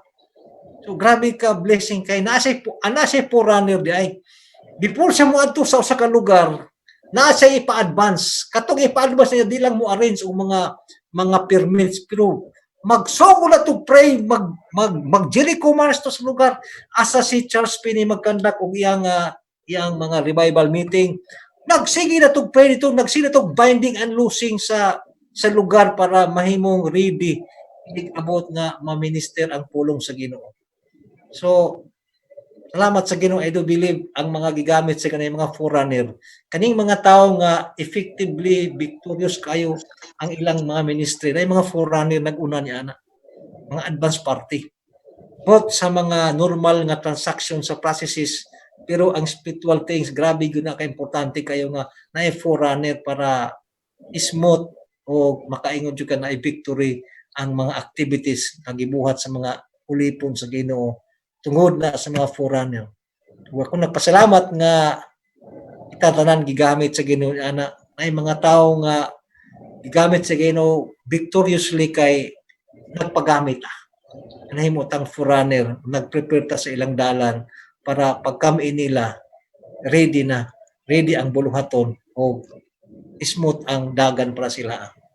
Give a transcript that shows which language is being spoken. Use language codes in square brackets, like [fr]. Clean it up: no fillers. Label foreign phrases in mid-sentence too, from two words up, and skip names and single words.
[ceb] So grabe ka blessing kay nasa forerunner di ay before siya mo adto sa usa ka lugar, nasa ipa-advance katong ipa-advance niya di lang mo arrange og mga permits, pero magsugo na [en] to pray, [ceb] mag-Jericho Mars to sa lugar, asa si Charles Finney magkandak og iyang mga [en] revival meeting. [ceb] Nagsige na [en] to pray [ceb] dito, nagsige na to [en] binding and loosing [ceb] sa lugar para mahimong ready about nga ma-minister ang pulong sa Ginoo. So, salamat sa Ginoo, [en] I do believe [ceb] ang mga gigamit sa kanang mga forerunner, kaning mga tawo nga [en] effectively victorious [ceb] kayo ang ilang mga ministry, na mga forerunner nag-una niya na mga advance party. Both sa mga normal nga transaction sa processes, pero ang [en] spiritual things, [ceb] grabe yun na ka-importante kayo nga na forerunner para smooth o makaingon jud ka na victory ang mga activities nga gibuhat sa mga ulipon sa Ginoo tungod na sa mga forerunner. Ako nagpasalamat nga kita tanan gigamit sa Ginoo ana ay mga tawo nga gigamit sa Ginoo victoriously kay nagpagamit nahimo tang forerunner, nagprepare ta sa ilang dalan para pagkami nila ready ang buluhaton o smooth ang dagan para sila.